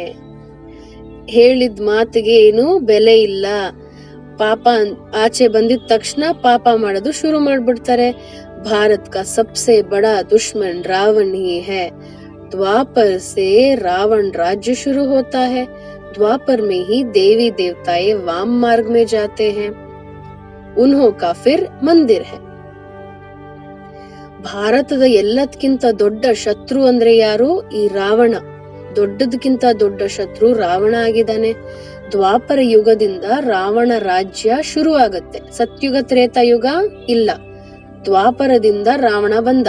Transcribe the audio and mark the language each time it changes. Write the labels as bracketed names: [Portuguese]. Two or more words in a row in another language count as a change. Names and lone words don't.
[Kannada] ಹೇಳಿದ ಮಾತಿಗೆ ಏನು ಬೆಲೆ ಇಲ್ಲ. ಪಾಪ ಆಚೆ ಬಂದಿದ ತಕ್ಷಣ ಪಾಪ ಮಾಡೋದು ಶುರು ಮಾಡ್ಬಿಡ್ತಾರೆ. [Hindi] भारत का सबसे बड़ा दुश्मन रावण ही है. द्वापर से रावण राज्य शुरू होता है. ದ್ವಾಪರ್ में ही देवी देवताएं वाम मार्ग में जाते हैं. उन्हों का फिर मंदिर है. [Kannada] ಭಾರತದ ಎಲ್ಲದಕ್ಕಿಂತ ದೊಡ್ಡ ಶತ್ರು ಅಂದ್ರೆ ಯಾರು? ಈ ರಾವಣ. ದೊಡ್ಡದಕ್ಕಿಂತ ದೊಡ್ಡ ಶತ್ರು ರಾವಣ ಆಗಿದ್ದಾನೆ. ದ್ವಾಪರ ಯುಗದಿಂದ ರಾವಣ ರಾಜ್ಯ ಶುರು ಆಗತ್ತೆ. ಸತ್ಯುಗ ತ್ರೇತಾಯುಗ ಇಲ್ಲ, ದ್ವಾಪರದಿಂದ ರಾವಣ ಬಂದ.